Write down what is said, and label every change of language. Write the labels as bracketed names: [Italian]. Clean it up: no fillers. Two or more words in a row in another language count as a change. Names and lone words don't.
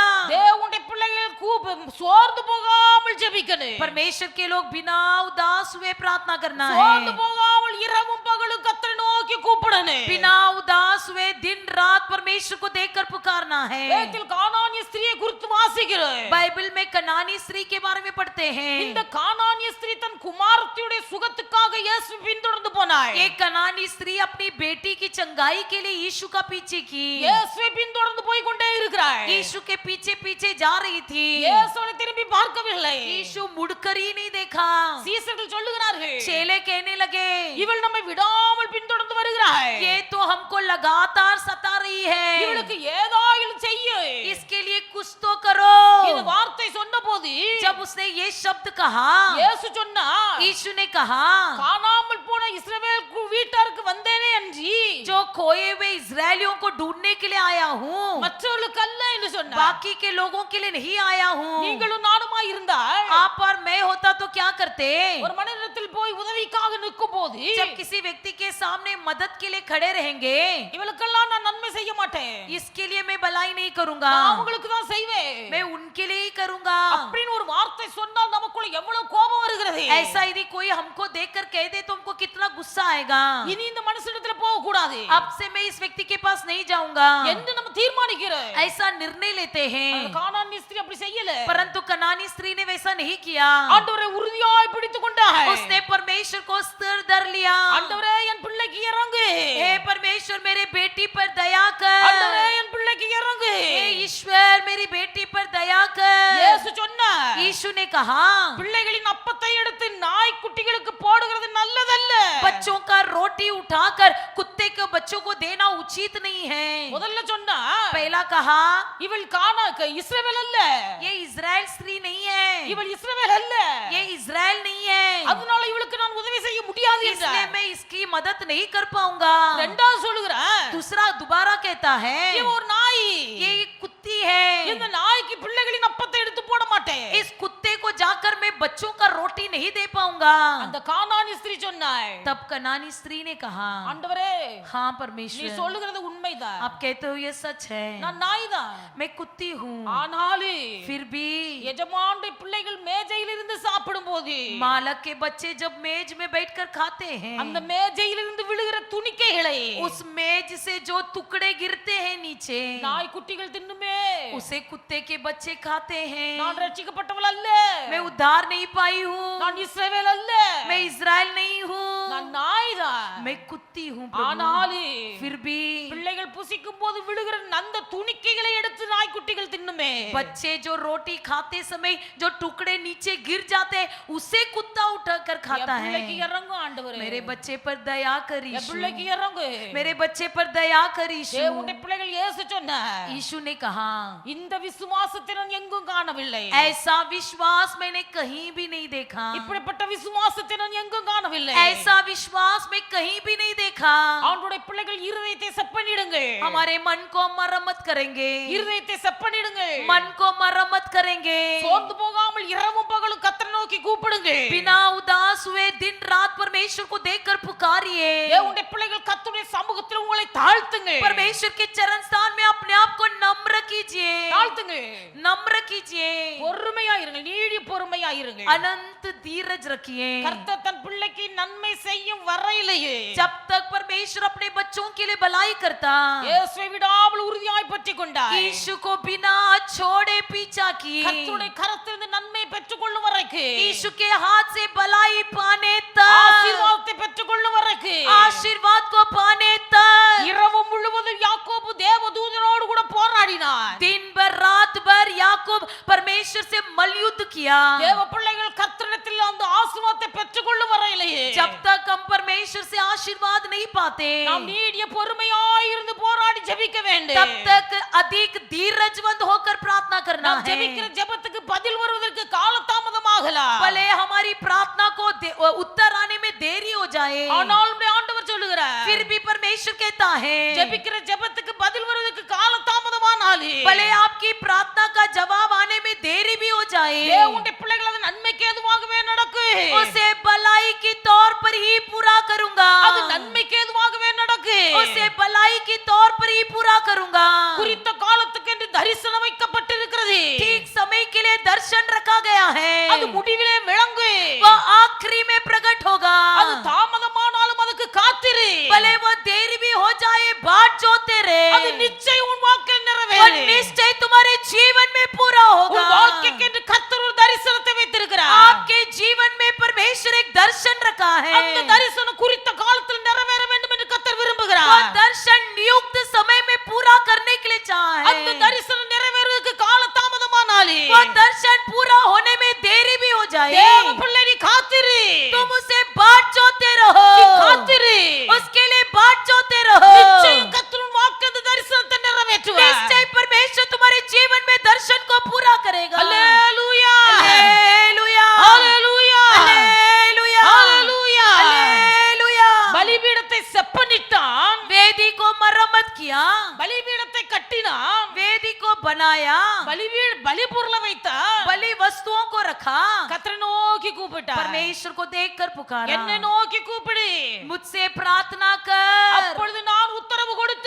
[Tamil] தேவனுடைய பிள்ளைகள் சோர்ந்து போகாமல் ஜெபிக்கணும். [Hindi] परमेश्वर के लोग बिना उदास हुए प्रार्थना करना [Tamil] சோர்ந்து [Hindi] है, [Tamil] போகாமல் இரவும் பகலும் கர்த்தரை நோக்கி கூப்பிடணும். [Hindi] बिना उदास हुए दिन रात परमेश्वर को देखकर पुकारना है। [Tamil] வேதத்தில் கானானிய ஸ்திரியை குறித்து வாசிக்கிறோம். [Hindi] बाइबल में कनानी स्त्री के बारे में पढ़ते [Tamil] இந்த [Hindi] हैं। [Tamil] கானானிய ஸ்திரீ தன் குமாரத்தியுடைய சுகத்துக்காக இயேசு பின்தொடர்ந்து போனாள். [Hindi] ये कनानी स्त्री अपनी बेटी की चंगाई के लिए यीशु का पीछे की, [Tamil] இயேசுவை பின்தொடர்ந்து போய் கொண்டே இருக்கிறாள். [Hindi] यीशु के पीछे पीछे जा रही थी। [Tamil] இயேசுவை திரும்பி பார்க்கவில்லை. [Hindi] यीशु मुड़कर ही नहीं देखा। [Tamil] சீசர்கள் சொல்லுகிறார்கள், [Hindi] चेले कहने लगे, [Tamil] இவள் நம்மை விடாமல் பின்தொடர்ந்து வருகிறாள். [Hindi] ये तो हमको लगातार सता रही है, [Tamil] இவளுக்கு ஏதாயிலும் செய்ய. [Hindi] इसके लिए कुछ तो करो। [Tamil] இந்த வார்த்தை சொன்னபோது [Hindi] जब उसने ये शब्द कहा, [Tamil] இயேசு சொன்னார், [Hindi] यीशु ने कहा, [Tamil] காணாமல் போன இஸ்ரவேல் வீட்டாருக்கு வந்தேனே அன்றி [Hindi] जो खोए हुए इजरायलियों को ढूंढने के लिए आया हूँ, [Tamil] மற்றவர்களுக்கு அல்ல என்று சொன்னார். [Hindi] बाकी के लोगों के लिए नहीं आया हूँ। [Tamil] நீங்களும் நானுமா இருந்தால் [Hindi] आप और मैं होता तो क्या करते? [Tamil] ஒரு மனிதனிடத்தில் போய் உதவிக்காக நிற்கும் போது [Hindi] जब किसी व्यक्ति के सामने मदद के लिए खड़े रहेंगे, [Tamil] இவளுக்கெல்லாம் நான் நன்மை செய்ய மாட்டேன், [Hindi] इसके लिए मैं भलाई नहीं करूंगा, [Tamil] நான் அவங்களுக்கு தான் செய்வேன், [Hindi] मैं उनके लिए ही करूंगा। [Tamil] அப்படின்னு ஒரு வார்த்தை சொன்னால் நமக்குள்ள எவ்வளவு கோபம் வருகிறது. [Hindi] ऐसा यदि कोई हमको देखकर कह दे तो हमको कितना गुस्सा आएगा। [Tamil] இனி இந்த மனுஷனிடத்துல போக கூடாது [Hindi] अब से मैं इस व्यक्ति के पास नहीं जाऊंगा, [Tamil] என்று நம்ம தீர்மானிக்கிறோம். [Hindi] ऐसा निर्णय लेते हैं। [Tamil] கானானிய ஸ்திரீ அப்படி செய்யல. [Hindi] परंतु कनानी स्त्री ने वैसा नहीं किया। [Tamil] ஆண்டவரை உறுதியாய் பிடித்துக் கொண்டாள். [Hindi] उसने परमेश्वर को स्थिर धर लिया। [Tamil] ஆண்டவரே என் பிள்ளைக்கு இறங்கு, [Hindi] हे परमेश्वर मेरे बेटी पर दया कर। [Tamil] ஆண்டவரே என் பிள்ளைக்கு இறங்கு. [Hindi] हे ईश्वर मेरी बेटी पर दया कर। [Tamil] இயேசு சொன்னார், [Hindi] यीशु ने कहा, [Tamil] பிள்ளைகளின் அப்பத்தை எடுத்து நாய் குட்டிகளுக்கு போடுகிறது நல்லதல்ல. [Hindi] बच्चों का रोटी उठाकर कुत्ते के बच्चों को देना उचित नहीं है। [Tamil] முதல்ல சொன்னா [Hindi] पहला कहा, [Tamil] இவள் இஸ்ரவேல் அல்ல, [Hindi] ये इजराइल स्त्री नहीं है, [Tamil] இவள் இஸ்ரவேல் அல்ல, [Hindi] ये इजराइल नहीं है, [Tamil] அதனால இவளுக்கு நான் உதவி செய்ய முடியாது [Hindi] इसलिए [Tamil] என்றார். [Hindi] मैं इसकी मदद नहीं कर पाऊंगा। [Tamil] இரண்டாவது சொல்லுகிறார், [Hindi] दूसरा दोबारा कहता है, [Tamil] இவ ஒரு நாய், [Hindi] ये एक कुत्ती है, [Tamil] இந்த நாய்க்கு பிள்ளைகளின் அப்பத்தை எடுத்து போட மாட்டேன். [Hindi] इस कुत्ते को जाकर मैं बच्चों का रोटी नहीं दे पाऊंगा। [Tamil] அந்த கானானிய ஸ்திரீ சொன்னாள், [Hindi] तब कनानी स्त्री ने कहा, [Tamil] ஆண்டவரே [Hindi] हाँ [Tamil] நீ [Hindi] परमेश्वर, [Tamil] சொல்லுகிறது உண்மைதான், [Hindi] आप कहते हो ये सच है, [Tamil] நான் நாய்தான், [Hindi] मैं कुत्ती हूँ, [Tamil] ஆனாலும் [Hindi] फिर भी [Tamil] எஜமானுடைய பிள்ளைகள் மேஜையில் இருந்து சாப்பிடும் போது [Hindi] मालक के बच्चे जब मेज में बैठकर खाते हैं, [Tamil] அந்த மேஜையில் இருந்து விழுகிற துணிக்கைகளை [Hindi] उस मेज से जो टुकड़े गिरते हैं नीचे, [Tamil] நாய் குட்டிகள் தின்னுமே. [Hindi] उसे कुत्ते के बच्चे खाते हैं। [Tamil] நான் ரட்சிக்கப்பட்டவள் அல்ல, [Hindi] मैं उद्धार नहीं पाई हूँ, [Tamil] நான் இஸ்ரவேல் அல்ல, [Hindi] मैं इजराइल नहीं हूँ, [Tamil] நான் நாய்தான். [Hindi] मैं कुत्ती हूँ प्रभु। [Tamil] ஆனாலும் [Hindi] फिर भी [Tamil] பிள்ளைகள் புசிக்கும் போது விழுகிற அந்த துணிக்கைகளை எடுத்து நாய்க்குட்டிகள் தின்னுமே. [Hindi] बच्चे जो रोटी खाते समय जो टुकड़े नीचे गिर जाते हैं उसे कुत्ता उठाकर [Tamil] என் [Hindi] खाता [Tamil] பிள்ளைக்கு [Hindi] है। [Tamil] இறங்கும் ஆண்டவரே, [Hindi] मेरे बच्चे पर दया कर [Tamil] என் [Hindi] यीशु, [Tamil] பிள்ளைக்கு இறங்கு. [Hindi] मेरे बच्चे पर दया कर यीशु। [Tamil] தேவனுடைய பிள்ளைகள் இயேசு சொன்னார், [Hindi] यीशु ने कहा, [Tamil] இந்த விசுவாசத்தை நான் எங்கும் காணவில்லை, [Hindi] ऐसा विश्वास मैंने कहीं भी नहीं देखा, [Tamil] இப்படிப்பட்ட விசுவாசத்தை நான் எங்கும் காணவில்லை. [Hindi] ऐसा विश्वास मैं कहीं भी नहीं देखा। [Tamil] ஆண்டவருடைய பிள்ளைகள் இருதயத்தை செப்பனிடுங்கள், [Hindi] हमारे मन को मरम्मत करेंगे, [Tamil] இருதயத்தை செப்பனிடுங்கள், [Hindi] मन को मरम्मत करेंगे, [Tamil] சோர்ந்து போகாமல் இரவும் பகலும் கர்த்தரை நோக்கி நோக்கி கூப்பிடுங்க. [Hindi] बिना उदास हुए दिन रात परमेश्वर को देखकर पुकारिए। [Tamil] தேவனுடைய பிள்ளைகள் கர்த்தருடைய சமூகத்தில் உங்களை தாழ்த்துங்க. [Hindi] परमेश्वर के चरण स्थान में अपने आप को नम्र कीजिए, [Tamil] தாழ்த்துங்க. [Hindi] नम्र कीजिए, [Tamil] பொறுமையா இருங்க, நீடிய பொறுமையா இருங்க. [Hindi] अनंत धीरज रखिए। [Tamil] கர்த்தர் தன் பிள்ளைக்கு நன்மை செய்யும் வரையிலேயே [Hindi] जब तक परमेश्वर अपने बच्चों के लिए भलाई करता, [Tamil] இயேசுவை விடாமல் உறுதியாய் பற்றிக் கொண்டார். [Hindi] यीशु को बिना छोड़े पीछा किए, [Tamil] கர்த்தருடைய கரத்திலிருந்து நன்மை பெற்றுக்கொள்ளும் வரைக்கும், [Hindi] यीशु के हाथ से भलाई पाने तक, [Tamil] ஆசீர்வாதத்தை பெற்றுக்கொள்ளும் வரைக்கும், [Hindi] आशीर्वाद को पाने तक [Tamil] இரவு முழுவதும் யாக்கோபு தேவதூதனோடு கூட போராடினார். [Hindi] दिन भर रात भर याकूब परमेश्वर से मलयुद्ध किया। [Tamil] தேவ பிள்ளைகள் கர்த்தரிடத்தில் அந்த ஆசீர்வாதத்தை பெற்றுக்கொள்ளும் வரையிலேயே [Hindi] जब तक हम परमेश्वर से आशीर्वाद नहीं पाते, [Tamil] நாம் நீடிய பொறுமையாய் இருந்து போராடி ஜெபிக்க வேண்டும். [Hindi] तब तक अधिक धीरजवंत होकर प्रार्थना करना [Tamil] நாம் [Hindi] है। [Tamil] ஜெபிக்கிற ஜெபத்துக்கு பதில் வருவதற்கு காலதாமதமாகலாம். [Hindi] भले हमारी प्रार्थना को उत्तर आने में देरी हो जाए, [Tamil] ஆனால் நம்முடைய ஆண்டவர் சொல்லுகிறார், [Hindi] फिर भी परमेश्वर कहता है [Tamil] ஜெபிக்கிற ஜெபத்துக்கு பதில் வருவதற்கு காலதாமதமானாலே [Hindi] भले आपकी प्रार्थना का जवाब आने में देरी भी हो जाए, [Tamil] தேவனுடைய பிள்ளைகள் அது நன்மைக்கு ஏதுவாகவே நடக்கும். [Hindi] उसे भलाई के तौर पर ही पूरा करूंगा, [Tamil] அது நன்மைக்கு ஏதுவாகவே நடக்கும். [Hindi] उसे भलाई के तौर पर ही पूरा करूंगा। [Tamil] குறித்த காலத்துக்கு என்று தரிசனம் வைக்கப்பட்டிருக்கிறது. [Hindi] ठीक समय के लिए दर्शन रखा गया है, [Tamil] அது முடிவிலே விளங்கும். [Hindi] वो आखिरी में प्रकट होगा। [Tamil] அது தாமதமானாலும் அதுக்கு காத்திரு. [Hindi] भले वो देरी भी हो जाए, बाट जोते रहे, [Tamil] அது நிச்சயம் உன் வாழ்க்கையில் [Hindi] वो [Tamil] நிறைவேறும். [Hindi] निश्चय तुम्हारे जीवन में पूरा होगा। [Tamil] உன் வாழ்க்கைக்கு என்று கர்த்தர் ஒரு தரிசனத்தை வைத்திருக்கிறார். [Hindi] आपके जीवन में परमेश्वर एक दर्शन रखा है, [Tamil] அந்த தரிசனம் குறித்த காலத்தில் நிறைவேற வேண்டும் என்று கர்த்தர் [Hindi] वो [Tamil] விரும்புகிறார். [Hindi] दर्शन नियुक्त समय में पूरा करने के लिए चाहा [Tamil] அந்த [Hindi] है। [Tamil] தரிசனம் நிறைவேறுவதற்கு காலதாமதமானாலே [Hindi] वो दर्शन पूरा होने में देरी भी हो जाए, [Tamil] தேவ பிள்ளை நீ காத்திரு. [Hindi] तुम उसे बाट जोते रहो, [Tamil] நீ காத்திரு. [Hindi] उसके लिए बाट जोते रहो। [Tamil] நிச்சயம் கர்த்தர் உன் வாழ்க்கையில் அந்த தரிசனத்தை நிறைவேற்றுவார். [Hindi] निश्चय परमेश्वर तुम्हारे जीवन में दर्शन को पूरा करेगा। [Tamil] அல்லேலூயா. [Hindi] हालेलुया, [Tamil] அல்லேலூயா. [Hindi] हालेलुया, [Tamil] அல்லேலூயா. [Hindi] हालेलुया। [Tamil] பலிபீடத்தை செப்பனிட்டான். [Hindi] वेदी को मरम्मत किया, [Tamil] பலிபீடத்தை கட்டினான். [Hindi] वेदी को बनाया, [Tamil] பலிபொருளை வைத்தான். [Hindi] बलि वस्तुओं को रखा, [Tamil] கர்த்தரை நோக்கி கூப்பிட்டார். [Hindi] परमेश्वर को देखकर पुकारा, [Tamil] என்னை நோக்கி கூப்பிடு, [Hindi] मुझसे प्रार्थना कर, [Tamil] அப்பொழுது நான் உத்தரவு கொடுத்து